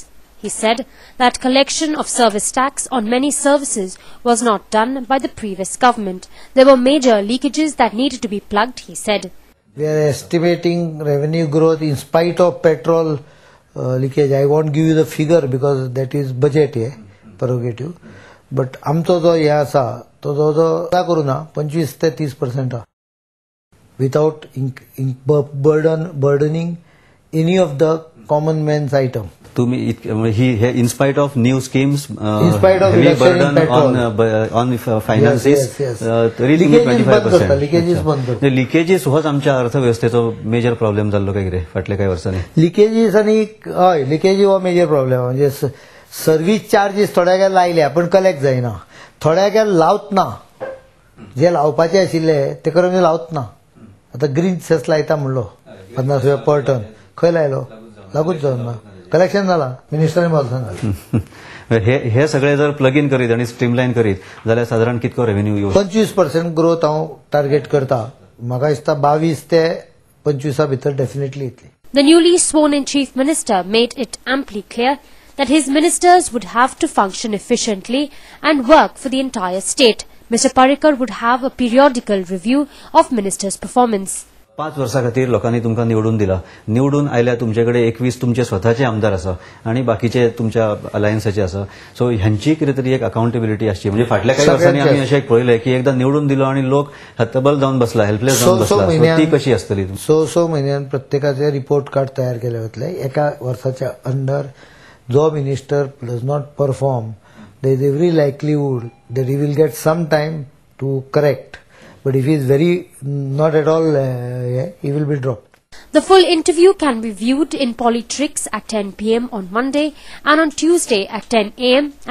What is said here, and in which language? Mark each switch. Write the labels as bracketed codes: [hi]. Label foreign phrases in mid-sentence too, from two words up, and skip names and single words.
[en] He said that collection of service tax on many services was not done by the previous government. There were major leakages that needed to be plugged, he said. We are estimating revenue growth in spite of petrol leakage. I won't give you the figure because that is budget prerogative. [kok] But आमचो जो हे आसा तो जो करू ना 25 ते 30% [en] without burdening any of the common man's item. [kok] In spite of new schemes, in spite of heavy burden on finances, reaching 25%. [en] The leakages was [kok] आमच्या अर्थव्यवस्थेचो [en] major problem [kok] जाल्लो काय कितें फाटल्या काही वर्षांनी. लिकेजीस आणि हय लिकेज हो [en] major problem [kok] म्हणजे [en] service charges [kok] थोड्या लायल्या पण कलेक्ट जायना, थोड्या लावत ना, जे लावपाचे आशिल्ले ते करून लावत ना. आता [en] green cess [kok] लायता म्हणलो 50 रुपया [en] per ton [kok] खंय लायलो लागूच जावना, कलेक्शन जाला मिनिस्टरान बोलता. हे सगळे जर [en] plug in [kok] करीत आणि स्ट्रीमलाइन करीत जाल्यार साधारण कितको रेव्हेन्यू येऊ 25% ग्रोथ हांव टार्गेट करता. म्हाका दिसता 22 ते 25 भितर डेफिनेटली येतली. [en] The newly sworn in Chief Minister made it amply clear that his ministers would have to function efficiently and work for the entire state. Mr. Parrikar would have a periodical review of ministers' performance. [kok] 5 वर्षा खातीर लोकांनी तुमकां निवडून दिला. निवडून आयल्या तुमच्याकडे 21 तुमचे स्वताचे आमदार आसा आणि बाकीचे तुमच्या अलायन्साचे आसा. सो ह्यांची कितें तरी एक अकाउंटेबिलिटी आसची. म्हणजे फाटल्या काही वर्षांनी आम्ही अशें पळयलें की एकदा निवडून दिलो आणि लोक हतबल जावन बसला, हेल्पलेस जावन बसला. ती कशी आसतली? 6 म्हयन्यान प्रत्येकाचे [en] report card [kok] तयार केले वतले. एका वर्साच्या [en] अंडर जो minister does not perform, there is every likelihood that he will get some time to correct. But if he is not at all, he will be dropped. The full interview can be viewed in Polytrix at 10 p.m. on Monday and on Tuesday at 10 a.m.